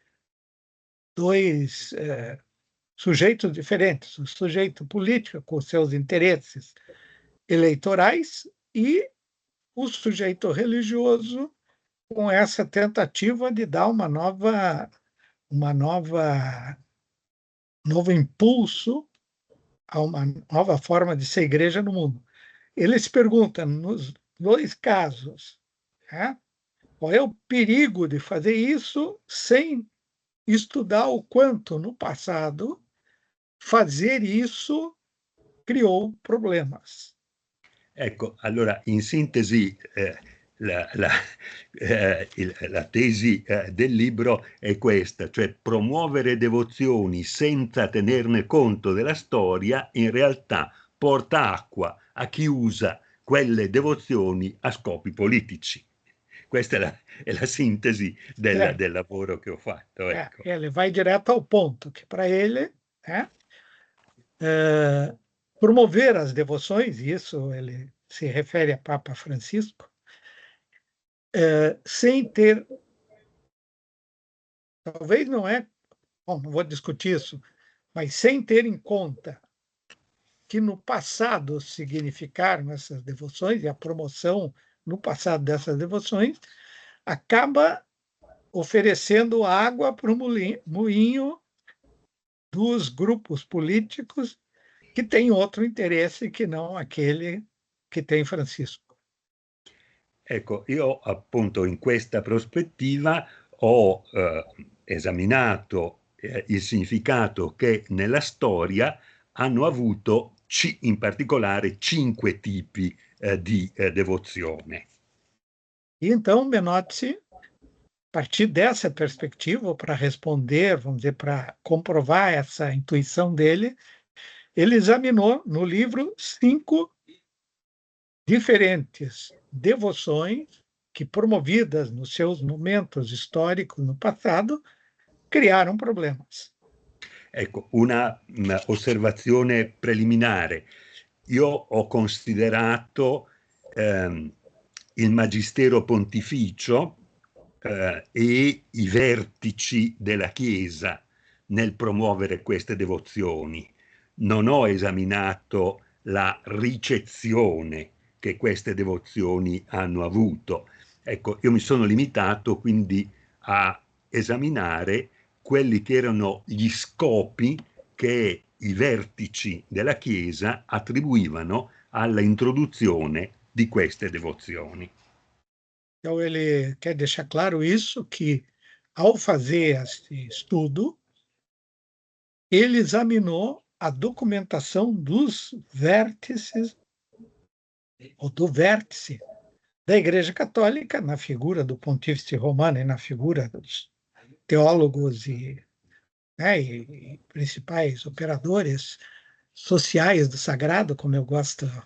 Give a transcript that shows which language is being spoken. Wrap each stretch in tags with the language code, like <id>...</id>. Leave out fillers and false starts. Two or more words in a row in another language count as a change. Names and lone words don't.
<pt>dois sujeitos diferentes, o sujeito político com seus interesses eleitorais e o sujeito religioso com essa tentativa de dar novo impulso a uma nova forma de ser igreja no mundo. Ele se pergunta, nos dois casos, né, qual é o perigo de fazer isso sem estudar o quanto, no passado, fazer isso criou problemas.</pt> <it>Ecco, allora in sintesi la tesi del libro è questa, cioè promuovere devozioni senza tenerne conto della storia in realtà porta acqua a chi usa quelle devozioni a scopi politici. Questa è la sintesi del lavoro che ho fatto. Ecco.</it> <pt>Ele vai direto ao ponto, que para ele promover as devoções, e isso ele se refere a Papa Francisco, sem ter, talvez não vou discutir isso, mas sem ter em conta que no passado significaram essas devoções, e a promoção no passado dessas devoções, acaba oferecendo água para o moinho dos grupos políticos que têm outro interesse que não aquele che tem Francisco.</pt> <it>Ecco, io appunto in questa prospettiva ho esaminato il significato che nella storia hanno avuto in particolare 5 tipi di devozione.</it> <pt>E então Menotti, a partir dessa perspectiva, para responder, vamos dizer, para comprovar essa intuição dele, ele examinou no livro 5 diferentes devoções que, promovidas nos seus momentos históricos no passado, criaram problemas.</pt> <it>Ecco, una osservazione preliminare. Io ho considerato il Magistero Pontificio e i vertici della Chiesa nel promuovere queste devozioni. Non ho esaminato la ricezione che queste devozioni hanno avuto. Ecco, io mi sono limitato quindi a esaminare quelli che erano gli scopi che i vertici della Chiesa attribuivano alla introduzione di queste devozioni.</it> <pt>Então, ele quer deixar claro isso, que ao fazer esse estudo, ele examinou a documentação dos vértices, ou do vértice da Igreja Católica, na figura do Pontífice Romano e na figura dos teólogos e principais operadores sociais do sagrado, como eu gosto.</pt>